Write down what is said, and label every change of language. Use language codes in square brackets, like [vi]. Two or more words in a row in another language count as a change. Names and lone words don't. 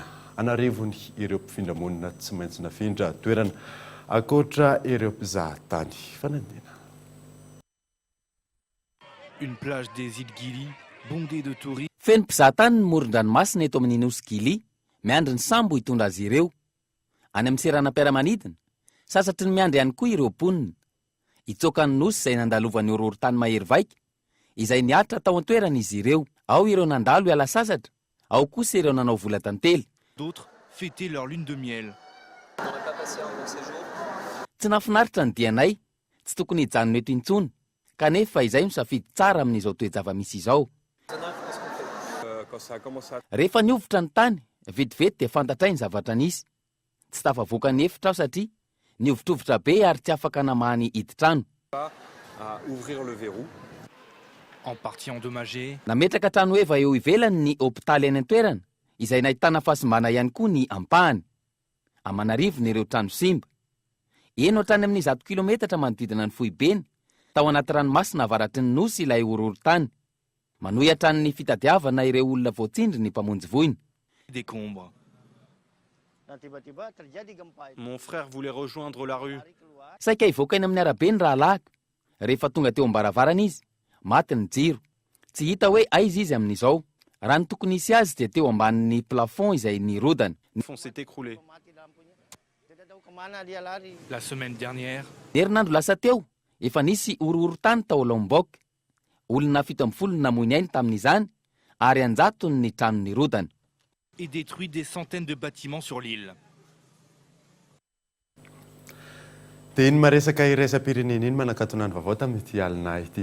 [mg] Anarivony ireo mpifindra monina tsy maintsy nafindra toerana akoatra ireo mpizahatany. Fanandina. [fr] Une plage des îles Gili bondée de touristes. [mg] Feno mpizahatany ny moron-dranomasina eto amin'ny nosy Gili, miandry ny sambo hitondra azy ireo. Any amin'ny seranam-piaramanidina sasatry ny miandry ihany koa ireo mponina. Itsoaka ny nosy izay nandalovan'ny horohorontany mahery vaika, izay niatra tao an-toerana izy ireo. Ao ireo nandalo hiala sasatra, ao kosa ireo nanao vola tantely. [fr] D'autres fêtaient leur lune de miel. [mg] Tsy nafinaritra ny dianay, tsy tokony hijanona eto intsony, kanefa izay misafidy tsara amin'izao toe-java-misy izao. Rehefa niovotra ny tany, vetivety dia fantatray ny zavatra nisy. Tsy tafavoaka ny efitra aho satria niovitrovotra be ary tsy afaka namahany hiditra [fr] Ouvrir le verrou. En partie endommagée. [mg] Nametraka trano eva eo ivelany ny hôpitaly any an-toerana, izay nahitana fahasimbana ihany koa ny ampahany. Amanarivony ireo trano simba. Eno hatrany amin'ny 100 kilometatra manodidina ny Fohibeny, tao anaty ranomasina avaratry ny nosy ilay horohorontany. Manohy hatrany ny fitadiavana ireo olona voatsindry ny mpamonjy voiny. [fr] Décombres. Mon frère voulait rejoindre la rue. [mg] Saika ivoaka eny amin'ny arabe ny rahalahy. Rehefa tonga teo ambaravarana izy, maty ny jiro. Tsy hita hoe aiza izy amin'izao. Raha ny tokony hisy azy dia teo ambanin'ny plafond izay nirodana. [fr] Le fond s'est écroulé. La semaine dernière. [mg] Herinandro lasa teo, efa nisy horohorontany tao Lombok. Olona 70 namoy ainy tamin'izany, ary 100 ny trano nirodana. [fr] Et détruit des centaines de bâtiments sur l'île. [mg] dia iny maresaka iraisam-pirenena iny manakatonany vaovao tamin'ity alina ity.